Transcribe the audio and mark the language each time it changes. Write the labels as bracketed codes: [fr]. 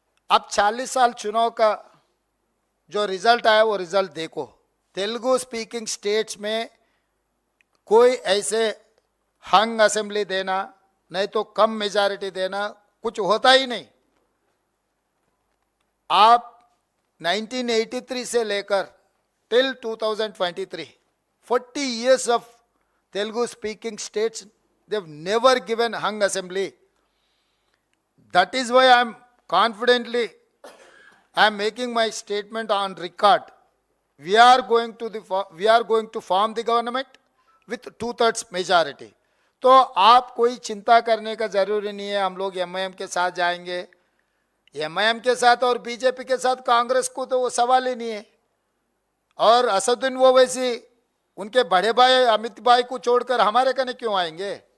[hi] अब 40 साल चुनाव का जो रिजल्ट आया वो रिजल्ट देखो। तेलुगु स्पीकिंग स्टेट्स में कोई ऐसे हंग असेंबली देना, नहीं तो कम मेजॉरिटी देना, कुछ होता ही नहीं। आप 1983 से लेकर till 2023 [en] 40 years of Telugu speaking states, they've never given hung assembly. That is why I'm confidently making my statement on record. We are going to form the government with 2/3 majority. [hi] तो आप कोई चिंता करने का जरूरी नहीं है। हम लोग एमआईएम के साथ जाएंगे, एमआईएम के साथ और बीजेपी के साथ कांग्रेस को तो वो सवाल ही नहीं है। और असदुद्दीन ओवैसी उनके बड़े भाई अमित भाई को छोड़कर हमारे कने क्यों आएंगे?